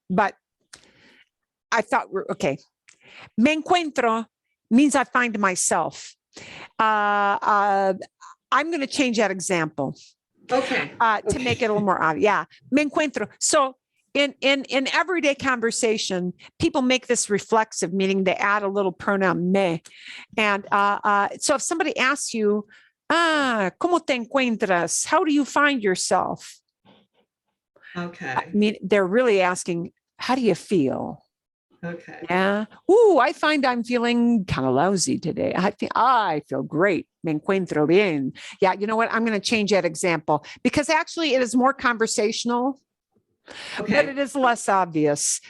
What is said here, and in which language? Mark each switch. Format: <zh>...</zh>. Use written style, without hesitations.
<en>But I thought, okay.</en> <es>Me encuentro</es> <en>means I find myself. I'm going to change that example. Okay. To make it a little more obvious. Yeah.</en> <es>Me encuentro.</es> <en>So in everyday conversation, people make this reflexive, meaning they add a little pronoun me. And so if somebody asks you,</en> <es>¿cómo te encuentras?</es> <en>How do you find yourself? Okay. I mean, they're really asking, how do you feel? Okay. Yeah. Ooh, I find I'm feeling kind of lousy today. I feel great.</en> <es>Me encuentro bien.</es> <en>Yeah. You know what? I'm going to change that example because actually it is more conversational, but it is less obvious.</en>